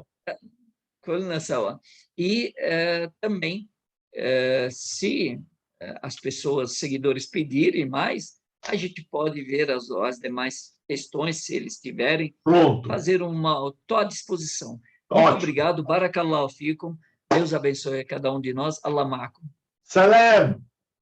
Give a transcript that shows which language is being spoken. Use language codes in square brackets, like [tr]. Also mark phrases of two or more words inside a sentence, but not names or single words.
[ar] كلنا سوا. [pt] E também, se as pessoas, seguidores, pedirem mais, a gente pode ver as demais questões, se eles tiverem. Pronto. Fazer estou à disposição. Ótimo. Muito obrigado, [ar] بارك الله فيكم. [pt] Deus abençoe a cada um de nós. [ar] الله معكم. Salam.